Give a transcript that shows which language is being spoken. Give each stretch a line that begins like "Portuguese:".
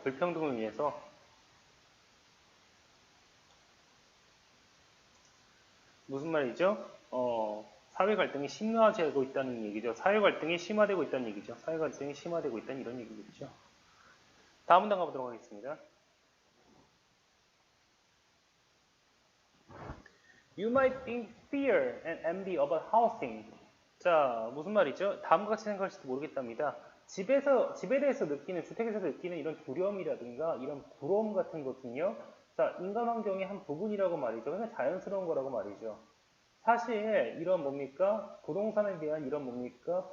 Korean: 불평등으로 인해서 무슨 말이죠? 사회 갈등이 심화되고 있다는 얘기죠. 사회 갈등이 심화되고 있다는 얘기죠. 사회 갈등이 심화되고 있다는 이런 얘기겠죠. 다음 문장 가보도록 하겠습니다.
English: You might think fear and envy about housing.
Korean: 자, 무슨 말이죠? 다음과 같이 생각할지도 모르겠답니다. 집에 대해서 느끼는, 주택에서 느끼는 이런 두려움이라든가 이런 부러움 같은 것은요. 자, 인간 환경의 한 부분이라고 말이죠. 그냥 자연스러운 거라고 말이죠. 사실 이런 뭡니까? 부동산에 대한 이런 뭡니까?